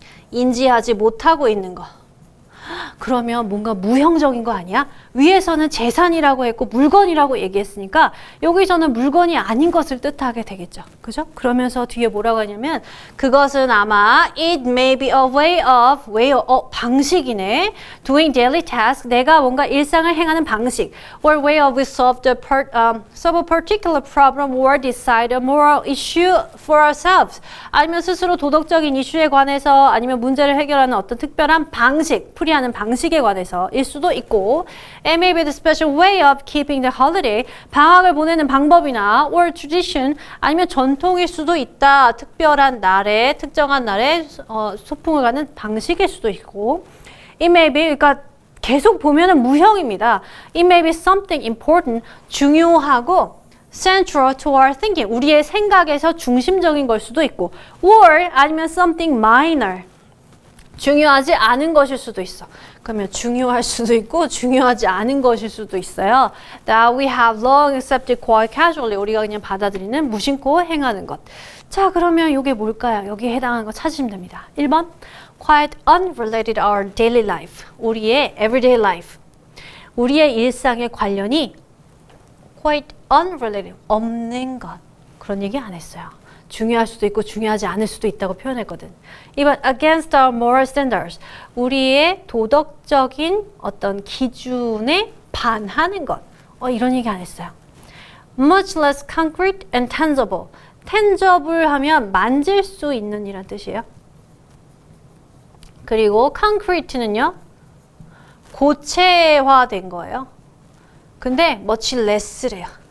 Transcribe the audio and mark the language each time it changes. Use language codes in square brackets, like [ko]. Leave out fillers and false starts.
[ko] 인지하지 못하고 있는 거. 그러면 뭔가 무형적인 거 아니야? 위에서는 재산이라고 했고 물건이라고 얘기했으니까 여기서는 물건이 아닌 것을 뜻하게 되겠죠. 그죠? 그러면서 뒤에 뭐라고 하냐면 그것은 아마 [en] it may be a way of [ko] 방식이네. [en] doing daily task [ko] 내가 뭔가 일상을 행하는 방식 [en] or way of we solve a particular problem or decide a moral issue for ourselves [ko] 아니면 스스로 도덕적인 이슈에 관해서 아니면 문제를 해결하는 어떤 특별한 방식, 풀이하는 방식에 관해서일 수도 있고 [en] It may be the special way of keeping the holiday. [ko] 방학을 보내는 방법이나 or tradition 아니면 전통일 수도 있다. 특별한 날에 특정한 날에 소풍을 가는 방식일 수도 있고 [en] It may be [ko] 그러니까 계속 보면은 무형입니다. [en] It may be something important [ko] 중요하고 [en] central to our thinking [ko] 우리의 생각에서 중심적인 걸 수도 있고 [en] or [ko] 아니면 [en] something minor [ko] 중요하지 않은 것일 수도 있어. 그러면 중요할 수도 있고 중요하지 않은 것일 수도 있어요. [en] That we have long accepted quite casually. [ko] 우리가 그냥 받아들이는 무심코 행하는 것. 자, 그러면 이게 뭘까요? 여기에 해당하는 거 찾으시면 됩니다. [en] 1번 quite unrelated to our daily life. [ko] 우리의 [en] everyday life. [ko] 우리의 일상의 관련이 [en] quite unrelated. [ko] 없는 것. 그런 얘기 안 했어요. 중요할 수도 있고 중요하지 않을 수도 있다고 표현했거든. [en] 2번 against our moral standards. [ko] 우리의 도덕적인 어떤 기준에 반하는 것. 이런 얘기 안 했어요. [en] much less concrete and tangible. [ko] tangible 하면 만질 수 있는 이란 뜻이에요. 그리고 concrete는요. 고체화된 거예요. 근데 much less래요.